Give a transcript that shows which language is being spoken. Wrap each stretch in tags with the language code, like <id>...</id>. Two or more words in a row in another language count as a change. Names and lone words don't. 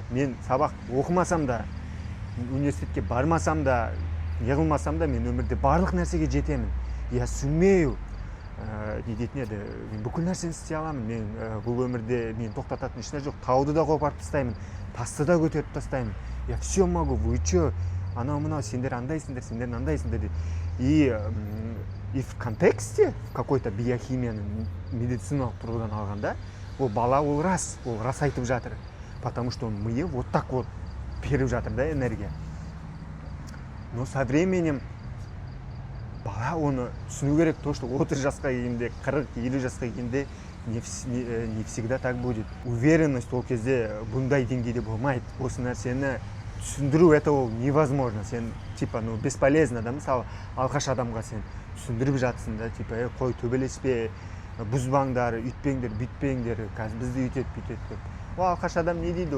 <kk>Мен сабақ оқымасам да, университетке бармасам да, неғылмасам да, мен өмірде барлық нәрсеге жетемін.</kk> <ru>Я сумею.</ru> <kk>Не дейтін еді, мен бүкіл нәрсені істей аламын. Мен бұл өмірде мен тоқтататын ешнәрсе жоқ. Тауды да қопарып тастаймын, тасты да көтеріп тастаймын.</kk> <ru>Я все могу, вы че?</ru> <kk>Анау-мынау, сендер андайсыңдар, сендер андайсыңдар дейді.</kk> <ru>И в контексте, в какой-то</ru> <kk>биохимияның медициналық тұрғыдан алғанда, ол бала ол рас айтып жатыр.</kk> <ru>Потому что он миы вот так вот</ru> <kk>беріп жатыр да</kk> <ru>энергия. Но со временем</ru> <kk>бала оны түсіну керек,</kk> <ru>то что</ru> <kk>30 жасқа келгенде, 40-50 жасқа келгенде</kk> <ru>не всегда так будет.</ru> <kk>Уверенность ол кезде бұндай деңгейде болмайды. Осы нәрсені түсіндіру это ол невозможно. Сен</kk> <ru>типа бесполезно</ru> <kk>да, мысалы алғаш адамға сен түсіндіріп жатсың да, типа қой төбелеспе, бұзбаңдар, үйтпеңдер, бүйтпеңдер, қазір бізді үйтеді, бүйтеді деп. Ол алғаш адам не дейді?</kk>